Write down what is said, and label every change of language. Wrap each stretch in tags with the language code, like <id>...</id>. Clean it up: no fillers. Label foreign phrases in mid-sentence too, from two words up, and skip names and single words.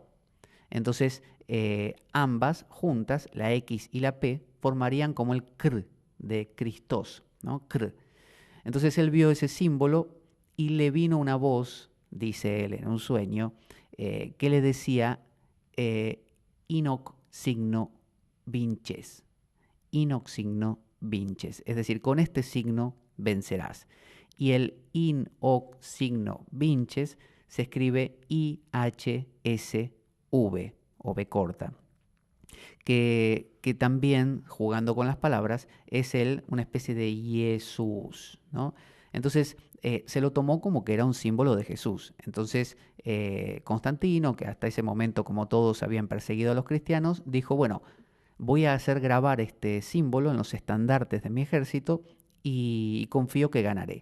<es>Entonces, ambas juntas, la X y la P, formarían como el Kr de Christos, ¿no? Kr. Entonces él vio ese símbolo y le vino una voz, dice él en un sueño, que le decía</es> <la>Inoc signo vinces. Inoc signo vinces.</la> <es>Es decir, con este signo vencerás. Y el</es> <la>Inoc signo vinces</la> <es>se escribe I-H-S-V o V corta. Que también, jugando con las palabras, es él una especie de Jesús, ¿no? Entonces, se lo tomó como que era un símbolo de Jesús. Entonces, Constantino, que hasta ese momento, como todos habían perseguido a los cristianos, dijo, bueno, voy a hacer grabar este símbolo en los estandartes de mi ejército y confío que ganaré.</es>